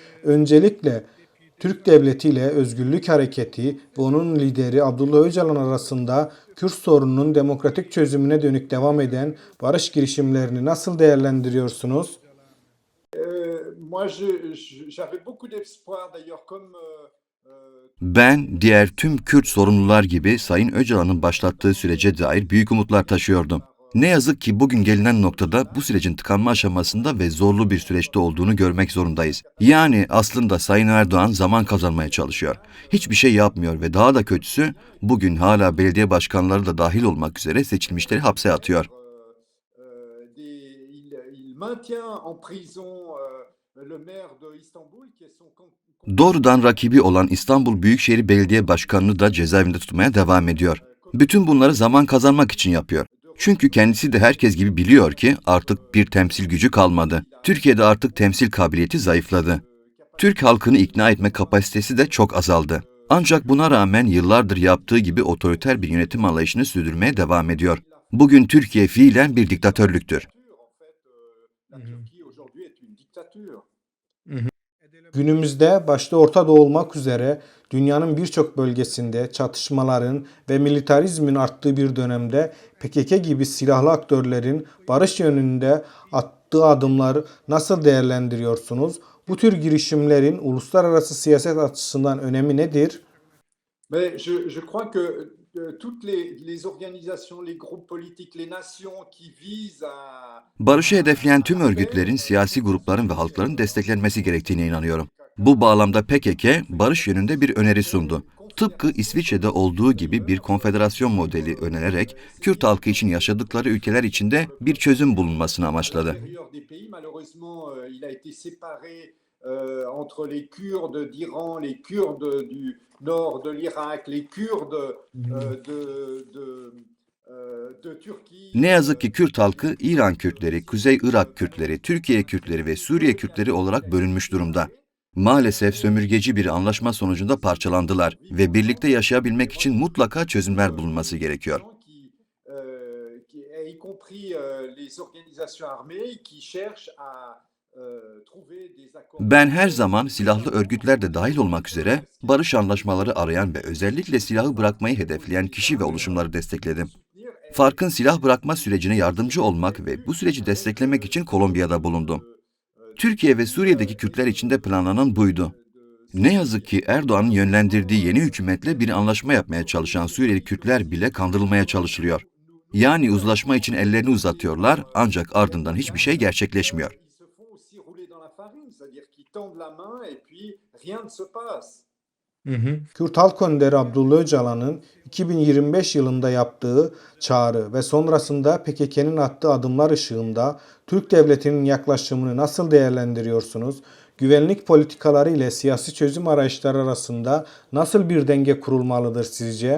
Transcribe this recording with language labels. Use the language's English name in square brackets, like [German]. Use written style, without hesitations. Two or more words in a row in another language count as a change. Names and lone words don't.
[Turkish] Öncelikle Türk Devleti ile Özgürlük Hareketi ve onun lideri Abdullah Öcalan arasında Kürt sorununun demokratik çözümüne dönük devam eden barış girişimlerini nasıl değerlendiriyorsunuz? [French] Moi, j'avais beaucoup d'espoir d'ailleurs comme [Turkish] Ben, diğer tüm Kürt sorumlular gibi Sayın Öcalan'ın başlattığı sürece dair büyük umutlar taşıyordum. Ne yazık ki bugün gelinen noktada bu sürecin tıkanma aşamasında ve zorlu bir süreçte olduğunu görmek zorundayız. Yani aslında Sayın Erdoğan zaman kazanmaya çalışıyor. Hiçbir şey yapmıyor ve daha da kötüsü bugün hala belediye başkanları da dahil olmak üzere seçilmişleri hapse atıyor. [French] il maintient en prison le maire de Istanbul qui est son [Turkish] Doğrudan rakibi olan İstanbul Büyükşehir Belediye Başkanı'nı da cezaevinde tutmaya devam ediyor. Bütün bunları zaman kazanmak için yapıyor. Çünkü kendisi de herkes gibi biliyor ki artık bir temsil gücü kalmadı. Türkiye'de artık temsil kabiliyeti zayıfladı. Türk halkını ikna etme kapasitesi de çok azaldı. Ancak buna rağmen yıllardır yaptığı gibi otoriter bir yönetim anlayışını sürdürmeye devam ediyor. Bugün Türkiye fiilen bir diktatörlüktür. [French] la Turquie aujourd'hui est une dictature. [Turkish] Günümüzde başta Orta Doğu olmak üzere dünyanın birçok bölgesinde çatışmaların ve militarizmin arttığı bir dönemde PKK gibi silahlı aktörlerin barış yönünde attığı adımları nasıl değerlendiriyorsunuz? Bu tür girişimlerin uluslararası siyaset açısından önemi nedir? [French] Mais je crois que toutes les organisations, les groupes politiques, les nations qui visent à [Turkish] Barışı hedefleyen tüm örgütlerin, siyasi grupların ve halkların desteklenmesi gerektiğine inanıyorum. Bu bağlamda PKK, barış yönünde bir öneri sundu. Tıpkı İsviçre'de olduğu gibi bir konfederasyon modeli önererek Kürt halkı için yaşadıkları ülkeler içinde bir çözüm bulunmasını amaçladı. [French] l'intérieur des pays. Malheureusement, il a été séparé entre les Kurdes d'Iran, les Kurdes du nord de l'Irak, les Kurdes de Turquie. [Turkish] Ne yazık ki Kürt halkı, İran Kürtleri, Kuzey Irak Kürtleri, Türkiye Kürtleri ve Suriye Kürtleri olarak bölünmüş durumda. Maalesef sömürgeci bir anlaşma sonucunda parçalandılar ve birlikte yaşayabilmek için mutlaka çözümler bulunması gerekiyor. [French] Y compris les organisations armées qui cherchent à trouver des accords. [Turkish] Ben her zaman silahlı örgütler de dahil olmak üzere barış anlaşmaları arayan ve özellikle silahı bırakmayı hedefleyen kişi ve oluşumları destekledim. Fark'ın silah bırakma sürecine yardımcı olmak ve bu süreci desteklemek için Kolombiya'da bulundum. Türkiye ve Suriye'deki Kürtler için de planlanan buydu. Ne yazık ki Erdoğan'ın yönlendirdiği yeni hükümetle bir anlaşma yapmaya çalışan Suriyeli Kürtler bile kandırılmaya çalışılıyor. Yani uzlaşma için ellerini uzatıyorlar ancak ardından hiçbir şey gerçekleşmiyor. [French] Ils se font aussi rouler dans la farine, c'est-à-dire qu'ils tendent la main et puis rien ne se passe. [Turkish] Kürt Halk Önderi Abdullah Öcalan'ın 2025 yılında yaptığı çağrı ve sonrasında PKK'nın attığı adımlar ışığında Türk Devleti'nin yaklaşımını nasıl değerlendiriyorsunuz? Güvenlik politikaları ile siyasi çözüm arayışları arasında nasıl bir denge kurulmalıdır sizce?